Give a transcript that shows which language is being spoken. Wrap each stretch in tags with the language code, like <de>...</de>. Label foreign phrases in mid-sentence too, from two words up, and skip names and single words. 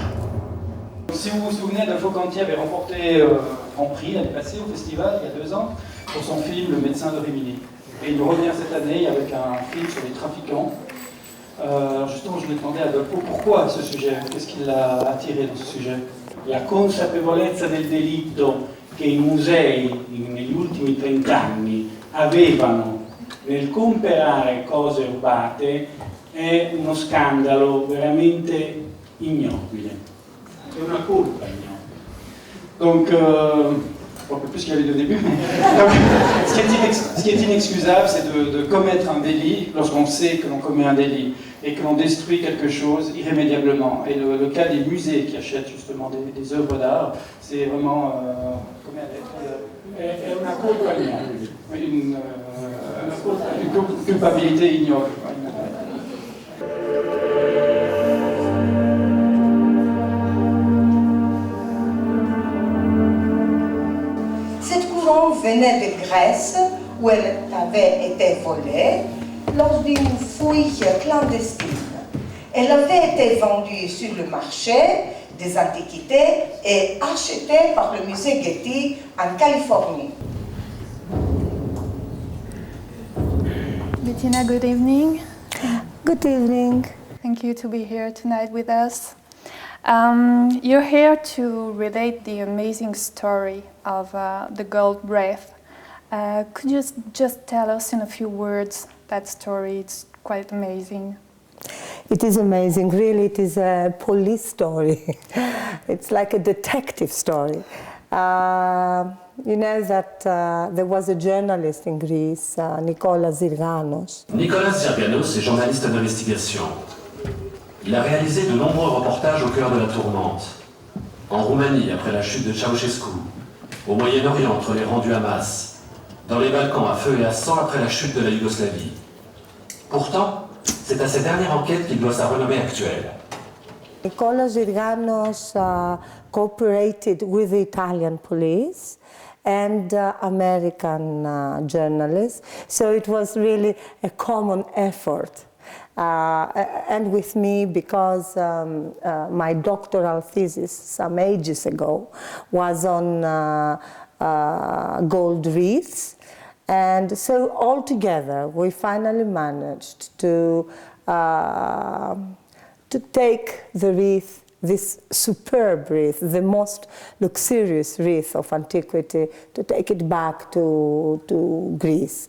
<fr>Si vous vous souvenez, Adolfo Conti avait remporté un grand prix l'année passée au festival, il y a 2 ans, pour son film Le médecin de Rimini. Et il revient cette année avec un film sur les trafiquants. Alors justement, je me demandais à Adolfo pourquoi ce sujet, qu'est-ce qui l'a attiré dans ce sujet?</fr> <it>La consapevolezza del delitto che i musei negli ultimi 30 anni avevano nel comprare cose rubate è uno scandalo veramente ignobile, è una colpa ignobile.</it> <fr>Donc, un peu plus qu'il y avait au début. Donc, ce qui est inexcusable, c'est de commettre un délit lorsqu'on sait que l'on commet un délit et que l'on détruit quelque chose irrémédiablement. Et le cas des musées qui achètent justement des œuvres d'art, c'est vraiment</fr> <it>una colpa ignobile.</it> <fr>Une culpabilité ignoble. Cette couronne venait de Grèce, où elle avait été volée lors d'une fouille clandestine. Elle avait été vendue sur le marché des antiquités et achetée par le musée Getty en Californie.</fr> <en>Bettina, good evening. Good evening. Thank you to be here tonight with us. You're here to relate the amazing story of the gold breath. Could you just tell us in a few words that story? It's quite amazing. It is amazing, really. It is a police story. It's like a detective story. You know that there was a journalist in Greece, Nicolas Zirganos.</en> <fr>Nicolas Zirganos est journaliste d'investigation. Il a réalisé de nombreux reportages au cœur de la tourmente. En Roumanie, après la chute de Ceausescu, au Moyen-Orient, entre les rangs du Hamas, dans les Balkans, à feu et à sang, après la chute de la Yougoslavie. Pourtant, c'est à cette dernière enquête qu'il doit sa renommée actuelle.</fr> <en>Nicolas Zirganos cooperated with the Italian police and American journalists, so it was really a common effort. And with me, because my doctoral thesis some ages ago was on gold wreaths, and so all together we finally managed to take the wreath, this superb wreath, the most luxurious wreath of antiquity, to take it back to Greece.</en>